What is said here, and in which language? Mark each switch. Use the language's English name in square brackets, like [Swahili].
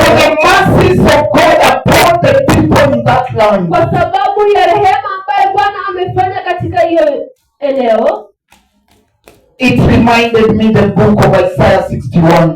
[English] For the mercies of God upon the people in that land. [Swahili] Kwa sababu ya rehema ambayo Bwana amefanya katika hiyo eneo. [English] It reminded me the book of Isaiah 61.